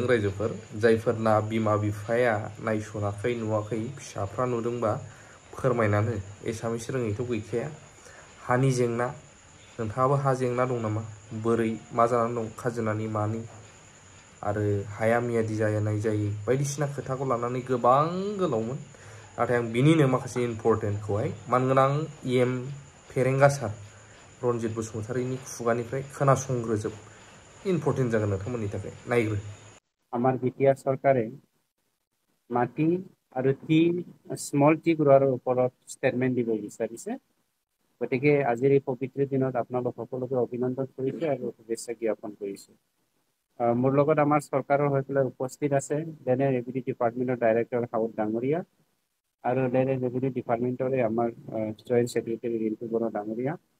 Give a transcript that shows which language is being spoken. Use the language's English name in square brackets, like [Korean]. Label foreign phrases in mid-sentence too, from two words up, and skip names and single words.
[Bodo] रायजोफोर जायफोरना बिमा बिफाया नायसनाखै नुवाखै फिसाफ्रा नुदोंबा फोरमायनानै एसामिस रोङैथ' गैखाया हानि जेंना नोंथाङाबो हा जेंना दं नामा बोरै मा जानानै दं खाजोनानि मानि आरो हाया मियादि जानाय जायो बायदिसिना खोथाखौ लानानै गोबां गोलावमोन नाथाय आं बिनिनो माखासे इम्पर्टेन्टखौहाय मानगोनां इएम फेरेंगासार रनजित बसुमतारीनि खुगानिफ्राय खोनासंग्रोजोब इम्पर्टेन्ट जागोन नोंथांमोननि थाखाय नायग्रो। [Assamese] আমাৰ বিটিআৰ চৰকাৰে মাটি আৰু টি [English] small tea grower [Assamese] ওপৰত ষ্টেটমেণ্ট দিব বিচাৰিছে। গতিকে আজিৰ এই পবিত্ৰ দিনত আপোনালোক সকলোকে অভিনন্দন কৰিছে আৰু শুভেচ্ছা জ্ঞাপন কৰিছোঁ। মোৰ লগত আমাৰ চৰকাৰৰ হৈ পেলাই উপস্থিত আছে [English] land and revenue department director [Assamese] হাউদ ডাঙৰীয়া আৰু [English] land and revenue department [Assamese] আমাৰ [English] joint secretary [Assamese] ৰিণ্টু বৰা ডাঙৰীয়া।